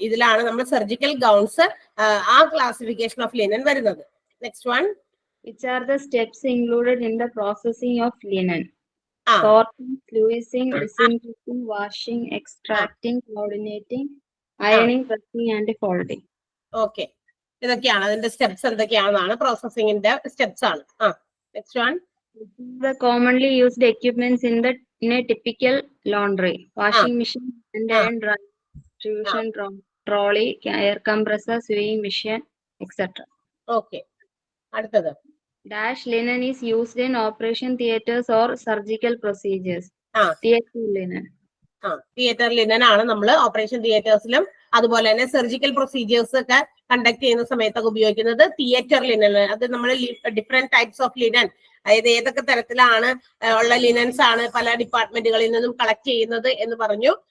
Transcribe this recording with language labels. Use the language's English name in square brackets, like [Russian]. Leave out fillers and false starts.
[Malayalam] ഇതിലാണ് നമ്മൾ surgical gowns ആ ക്ലാസിഫിക്കേഷൻ ഓഫ് ലിനൻ വരുന്നത്. [English] Next one. Which are the steps included in the processing of linen? Sorting, sluicing, disinfecting, washing, extracting, coordinating, ironing, pressing and folding. [Malayalam] Okay, ഇതൊക്കെയാണ് അതിന്റെ steps. എന്തൊക്കെയാണെന്നാണ് പ്രോസസിംഗിന്റെ steps ആണ്. [English] Next one. The commonly used equipments in a typical laundry: washing machine, and iron dry, distribution trolley, air compressor, sewing machine, etc. [Malayalam] Okay. അടുത്തത്. [English] Dash linen is used in operation theaters or surgical procedures. Theater linen. [Malayalam] Theatre linen ആണ് നമ്മൾ operation തിയേറ്റേഴ്സിലും അതുപോലെ തന്നെ surgical procedures ഒക്കെ conduct ചെയ്യുന്ന സമയത്തൊക്കെ ഉപയോഗിക്കുന്നത് theatre linen. അത് നമ്മൾ ഡിഫറെന്റ് ടൈപ്സ് ഓഫ് ലിനൻ, അതായത് ഏതൊക്കെ തരത്തിലാണ് ഉള്ള ലിനൻസ് ആണ് പല ഡിപ്പാർട്ട്മെന്റുകളിൽ നിന്നും കളക്ട് ചെയ്യുന്നത് എന്ന് പറഞ്ഞു.